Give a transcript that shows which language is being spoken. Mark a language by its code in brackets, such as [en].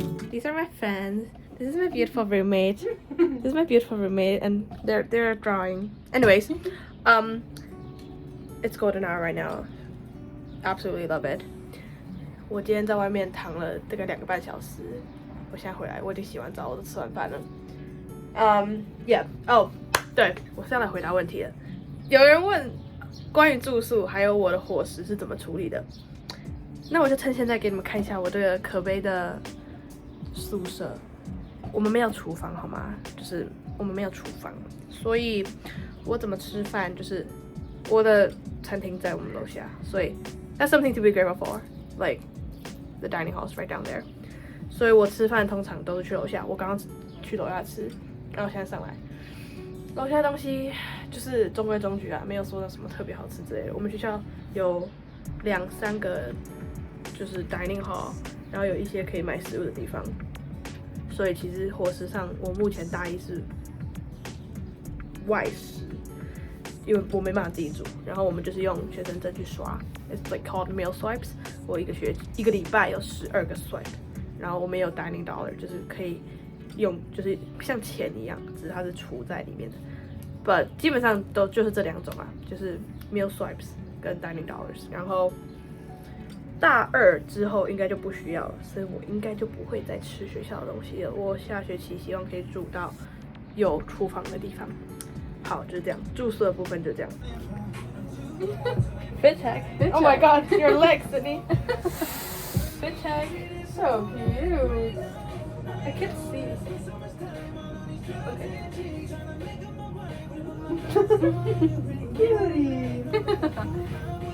[en] These are my friends. This is my beautiful roommate. This is my beautiful roommate, and they're drawing. Anyways, it's golden hour right now. Absolutely love it. [zh] 我今天在外面躺了大概2个半小时，我现在回来，我已经洗完澡，我都吃完饭了。 [en] Yeah. [zh] 对，我是要来回答问题了。有人问关于住宿还有我的伙食是怎么处理的，那我就趁现在给你们看一下我这个可悲的宿舍。我们没有厨房好吗？就是我们没有厨房，所以我怎么吃饭就是我的餐厅在我们楼下，所以 [en] that's something to be grateful for. Like the dining hall is right down there. [zh] 所以我吃饭通常都是去楼下。我刚刚去楼下吃，然后现在上来，楼下的东西就是中规中矩啊，没有说什么特别好吃之类的。我们学校有2-3个就是 dining hall， 然后有一些可以买食物的地方。所以其实伙食上，我目前大一是外食，因为我没办法自己煮，然后我们就是用学生证去刷 ， [en] it's like called meal swipes。 [zh] 我一个礼拜有12个 swipe， 然后我们有 dining dollar， 就是可以用，就是像钱一样，只是它是储在里面的。 But 基本上都就是这2种啊，就是 meal swipes 跟 dining dollars。然后大2之后应该就不需要了，所以我应该就不会再吃学校的东西了。我下学期希望可以住到有厨房的地方。好，就是这样，住宿的部分就这样。 [en] Fit check. Oh my god, your legs, Sydney. Fit check. So cute. I can't see. Okay. Cutie.